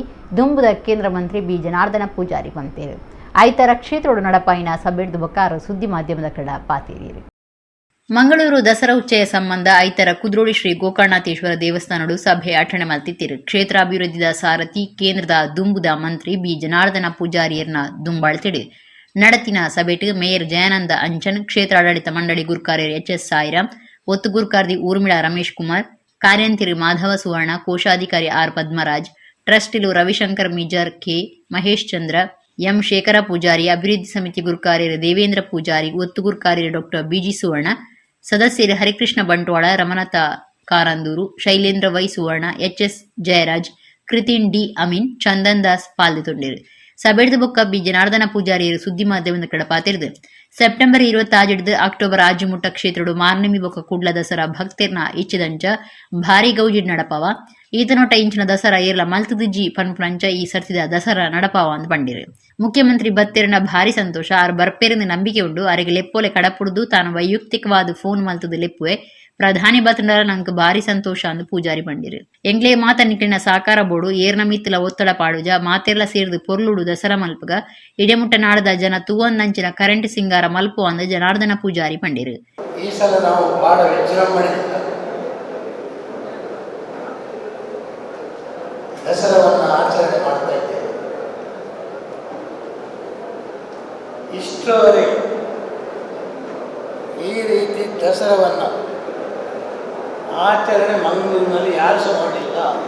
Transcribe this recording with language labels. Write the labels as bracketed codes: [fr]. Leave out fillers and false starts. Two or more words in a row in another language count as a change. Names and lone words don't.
[tcy] ದುಂಬುದ ಕೇಂದ್ರ ಮಂತ್ರಿ ಬಿ ಜನಾರ್ದನ ಪೂಜಾರಿ ಬಂತೇರು ಐತರ ಕ್ಷೇತ್ರಡು ನಡಪಾಯಿನ ಸಭೆಡ್ದು ಬೊಕ್ಕಾರು ಸುದ್ದಿ ಮಾಧ್ಯಮದ ಕಡ ಪಾತೀರಿ ಮಂಗಳೂರು ದಸರಾ ಉಚ್ಚಯ ಸಂಬಂಧ ಐತರ ಕುದ್ರೋಳಿ ಶ್ರೀ ಗೋಕರ್ಣಾಥೇಶ್ವರ ದೇವಸ್ಥಾನಡು ಸಭೆ ಅಟಣೆ ಮಲ್ತಿತ್ತಿರು ಕ್ಷೇತ್ರಾಭಿವೃದ್ಧಿದ ಸಾರಥಿ ಕೇಂದ್ರದ ದುಂಬುದ ಮಂತ್ರಿ ಬಿ ಜನಾರ್ದನ ಪೂಜಾರಿಯರ್ನ ದುಂಬಾಳ್ತಿಡಿ ನಡತಿನ ಸಭೆಟ್ ಮೇಯರ್ ಜಯಾನಂದ ಅಂಚನ್ ಕ್ಷೇತ್ರಾಡಳಿತ ಮಂಡಳಿ ಗುರ್ಕಾರ್ಯರ್ ಎಚ್.ಎಸ್. ಸಾಯಿರಾಮ್ ಒತ್ತು ಗುರ್ಕಾರ್ದಿ ಊರ್ಮಿಳಾ ರಮೇಶ್ ಕುಮಾರ್ ಕಾರ್ಯಂತಿರಿ ಮಾಧವ ಸುವರ್ಣ ಕೋಶಾಧಿಕಾರಿ ಆರ್ ಪದ್ಮರಾಜ್ ಟ್ರಸ್ಟಿಲು ರವಿಶಂಕರ್ ಮಿಜರ್ ಕೆ ಮಹೇಶ್ ಚಂದ್ರ ಎಂ ಶೇಖರ ಪೂಜಾರಿ ಅಭಿವೃದ್ಧಿ ಸಮಿತಿ ಗುರ್ಕಾರ್ಯರ್ ದೇವೇಂದ್ರ ಪೂಜಾರಿ ಒತ್ತು ಗುರ್ಕಾರ್ಯರ್ ಡಾಕ್ಟರ್ ಬಿಜಿ ಸುವರ್ಣ ಸದಸ್ಯರು ಹರಿಕೃಷ್ಣ ಬಂಟ್ವಾಳ ರಮನಾಥ ಕಾರಂದೂರು ಶೈಲೇಂದ್ರ ವೈ ಸುವರ್ಣ ಎಚ್.ಎಸ್. ಜಯರಾಜ್ ಕೃತಿನ್ ಡಿ ಅಮೀನ್ ಚಂದನ್ ದಾಸ್ ಪಾಲ್ಗೊಂಡಿರು ಸಭೆಡ್ದು ಬೊಕ್ಕ ಬಿ ಜನಾರ್ದನ ಪೂಜಾರಿಯರು ಸುದ್ದಿ ಮಾಧ್ಯಮದ ಕಡೆ ಪಾತಿರ್ದು ಸೆಪ್ಟೆಂಬರ್ 26 ಅಕ್ಟೋಬರ್ ಆಜಿಮುಟ್ಟ ಕ್ಷೇತ್ರಡು ಮಾರ್ನಿಮಿ ಬೊಕ್ಕ ಕುಡ್ಲ ದಸರಾ ಭಕ್ತರ್ನ ಇಚ್ಚಿದಂಚ ಭಾರಿ ಗೌಜಿಡ್ ನಡಪವ ಈತನೊಟ್ಟ ಇಂಚಿನ ದಸರಾ ಏರ್ಲ ಮಲ್ತುದಿಜ್ಜಿ ಪನ್ಪುನಂಚ ಈ ಸರ್ತಿದ ದಸರಾ ನಡಪಾವ ಅಂತ ಬಂದಿರು ಮುಖ್ಯಮಂತ್ರಿ ಬತ್ತೇರಿನ ಭಾರಿ ಸಂತೋಷ ಆರ್ ಬರ್ಪೇರಿನ ನಂಬಿಕೆ ಉಂಡು ಅವರಿಗೆ ಲೆಪ್ಪೋಲೆ ಕಡಪುಡ್ದು ತಾನು ವೈಯಕ್ತಿಕವಾದ ಫೋನ್ ಮಲ್ತದ ಲೆಪ್ಪುವೆ ಪ್ರಧಾನಿ ಬತ್ತಂಡರ ನಂಗೆ ಭಾರಿ ಸಂತೋಷ ಅಂದು ಪೂಜಾರಿ ಬಂದಿರು ಎಂಗ್ಲೇ ಮಾತ ನಿಟ್ಟಿನ ಸಾಕಾರ ಬೋಡು ಏರ್ನ ಮಿತ್ತಲ ಒತ್ತಡ ಪಾಡುಜ ಮಾತೆರ್ಲ ಸೇರಿದು ಪೊರ್ಲುಡು ದಸರಾ ಮಲ್ಪಗ ಇಡೆಮುಟ್ಟ ನಾಡದ ಜನ ತೂವೊಂದಂಚಿನ ಕರೆಂಟ್ ಸಿಂಗಾರ ಮಲ್ಪು ಅಂದ ಜನಾರ್ದನ ಪೂಜಾರಿ ಬಂದಿರು [kn] ಈ ಸಲ ನಾವು ಬಹಳ ವಿಜೃಂಭಣೆಯಿಂದ ದಸರಾವನ್ನು ಆಚರಣೆ ಮಾಡ್ತಾ ಇದ್ದೇವೆ. ಇಷ್ಟರವರೆಗೆ ಈ ರೀತಿ ದಸರಾವನ್ನು ಆಚರಣೆ ಮಂಗಳೂರಿನಲ್ಲಿ ಯಾರು ಸಹ ಮಾಡಿಲ್ಲ.